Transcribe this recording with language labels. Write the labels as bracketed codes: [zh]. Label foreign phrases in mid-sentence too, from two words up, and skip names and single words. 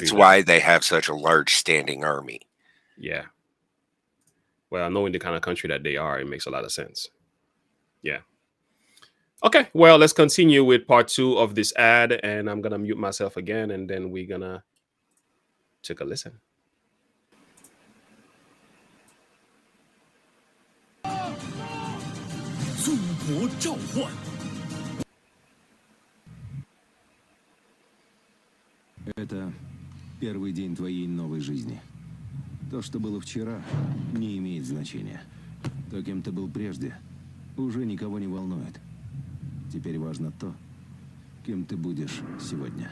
[en] That's why they have such a large standing army. yeah. Well, knowing the kind of country that they are, it makes a lot of sense. Yeah. Okay, well, let's continue with part 2 of this ad, and I'm gonna mute myself again, and then we're gonna take a listen. [zh] 祖国召唤。 [ru] Это первый день твоей новой жизни. То, что было вчера, не имеет значения. То, кем ты был прежде, уже никого не волнует. Теперь важно то, кем ты будешь сегодня.